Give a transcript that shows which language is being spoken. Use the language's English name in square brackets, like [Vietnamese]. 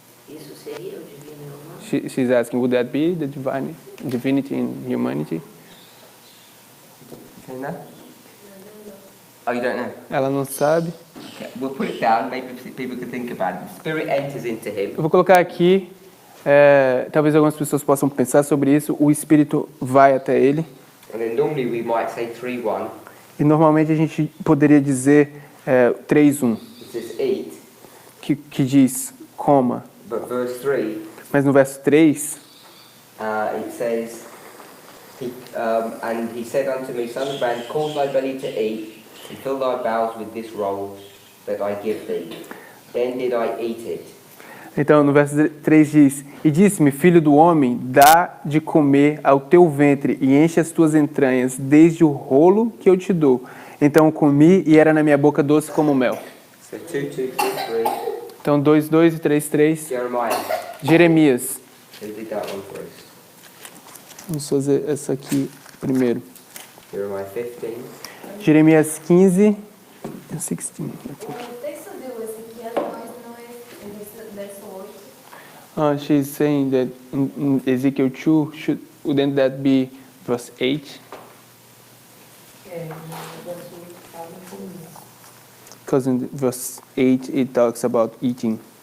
[Portuguese] Isso seria o divino e o humano? [English] She's asking, would that be the divinity in humanity? You know? Oh, you don't know? [Portuguese] Ela não sabe. [English] Okay. We'll put it down, maybe people can think about it. The Spirit enters into him. [Portuguese] Eu vou colocar aqui, talvez algumas pessoas possam pensar sobre isso. O Espírito vai até ele. [English] And then normally we might say 3:1. [Portuguese] E normalmente a gente poderia dizer 3:1, [English] It says eat. [Portuguese] que diz coma. [English] But verse 3, [Portuguese] Mas no verso 3, [English] it says, and he said unto me, Son of man, cause thy belly to eat, and fill thy bowels with this roll that I give thee. Then did I eat it. [Portuguese] então no verso 3 diz: E disse-me, filho do homem, dá de comer ao teu ventre e enche as tuas entranhas, desde o rolo que eu te dou. Então comi e era na minha boca doce como mel. [English] So 2, 2, 3, [Portuguese] Então 2:2 e 3:3. [English] Jeremiah. [Portuguese] Jeremias. [English] Who did that one first? [Portuguese] Vamos fazer essa aqui primeiro. [English] Jeremiah 15. [Portuguese] Jeremias 15 e 16. O texto de Ezequiel não é verso 8. [English] She's saying that in Ezekiel 2, wouldn't that be verse 8? [Portuguese] No verso 8 fala comigo. [English] Because in verse 8 it talks about eating.